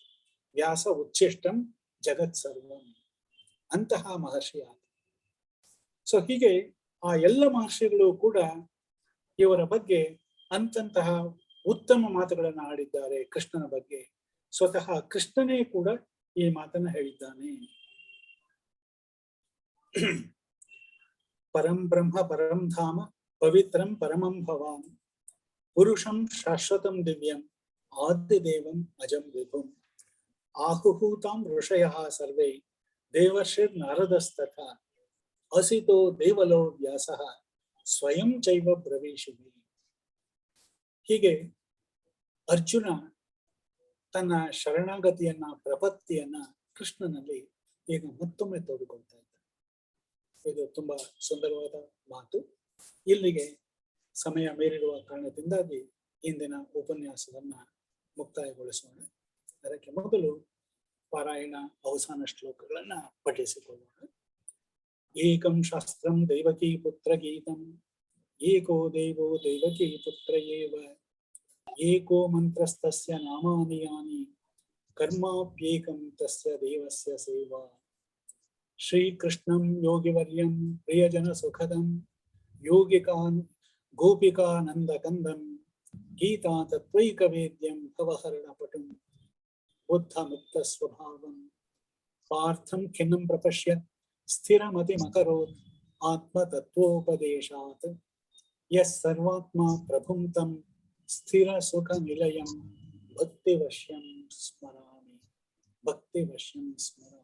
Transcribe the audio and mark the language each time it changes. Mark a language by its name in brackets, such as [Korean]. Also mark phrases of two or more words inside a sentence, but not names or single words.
[Sanskrit] ವ್ಯಾಸ ಉಚ್ಛಿಷ್ಟಂ ಜಗತ್ ಸರ್ವಂ, [Kannada] ಅಂತಹ ಮಹರ್ಷಿ ಆದ. ಸೊ ಹೀಗೆ ಆ ಎಲ್ಲ ಮಹರ್ಷಿಗಳು ಕೂಡ ಇವರ ಬಗ್ಗೆ ಅಂತಹ ಉತ್ತಮ ಮಾತುಗಳನ್ನು ಆಡಿದ್ದಾರೆ ಕೃಷ್ಣನ ಬಗ್ಗೆ. ಸ್ವತಃ ಕೃಷ್ಣನೇ ಕೂಡ ಈ ಮಾತನ್ನ ಹೇಳಿದ್ದಾನೆ. [Sanskrit] ಪರಂ ಬ್ರಹ್ಮ ಪರಂ ಧಾಮ ಪವಿತ್ರಂ ಪರಮಂ ಭವಾನ್ ಪುರುಷಂ ಶಾಶ್ವತಂ ದಿವ್ಯಂ ಆದಿದೇವಂ ಅಜಂ ವಿಭುಂ ಆಹುಹೂತಾಂ ಋಷಯಃ ಸರ್ವೇ ದೇವರ್ಷಿರ್ ನಾರದಸ್ತಥಾ ಅಸಿತೋ ದೇವಲೋ ವ್ಯಾಸಃ ಸ್ವಯಂ ಚೈವ ಬ್ರವೀಷಿಣಿ. [Kannada] ಹೀಗೆ ಅರ್ಜುನ ತನ್ನ ಶರಣಾಗತಿಯನ್ನ, ಪ್ರಪತ್ತಿಯನ್ನ ಕೃಷ್ಣನಲ್ಲಿ ಈಗ ಮತ್ತೊಮ್ಮೆ ತೋಡಿಕೊಳ್ತಾ ಇದ್ದಾನೆ. ಇದು ತುಂಬಾ ಸುಂದರವಾದ ಮಾತು. ಇಲ್ಲಿಗೆ ಸಮಯ ಮೀರಿರುವ ಕಾರಣದಿಂದಾಗಿ ಇಂದಿನ ಉಪನ್ಯಾಸವನ್ನ ಮುಕ್ತಾಯಗೊಳಿಸೋಣ. ಅದಕ್ಕೆ ಮೊದಲು ಪಾರಾಯಣ ಅವಸಾನ ಶ್ಲೋಕಗಳನ್ನ ಪಠಿಸಿಕೊಳ್ಳೋಣ. [Sanskrit] ಏಕಂ ಶಾಸ್ತ್ರಂ ದೈವಕೀ ಪುತ್ರ ಗೀತಂ ಏಕೋ ದೇವೋ ದೈವಕೀ ಪುತ್ರ ಏವ ಏಕೋ ಮಂತ್ರಸ್ತಸ್ಯ ನಾಮಾನಿ ಯಾನಿ ಕರ್ಮಾಪ್ಯೇಕಂ ತಸ್ಯ ದೇವಸ್ಯ ಸೇವಾ. ಶ್ರೀಕೃಷ್ಣಂ ಯೋಗಿವರ್ಯಂ ಪ್ರಿಯಜನ ಸುಖದಂ ಯೋಗಿಕಾನ್ ಗೋಪಿಕಾನಂದಕಂದಂ ಗೀತಾ ತತ್ವೈಕವೇದ್ಯಂ ಭವಹರಣ ಪಟುಂ ಬುದ್ಧ ಮುಕ್ತ ಸ್ವಭಾವಂ ಪಾರ್ಥಂ ಖಿನ್ನಂ ಪ್ರಪಶ್ಯ ಸ್ಥಿರಮತಿಮಕರೋತ್ ಆತ್ಮತತ್ವೋಪದೇಶಾತ್ ಯಸ್ ಸರ್ವಾತ್ಮ ಪ್ರಭುಂ ತಂ ಸ್ಥಿರ ಸುಖ ನಿಲಯಂ ಭಕ್ತಿವಶ್ಯಂ ಸ್ಮರಾಮಿ ಭಕ್ತಿವಶ್ಯಂ ಸ್ಮರಾಮಿ.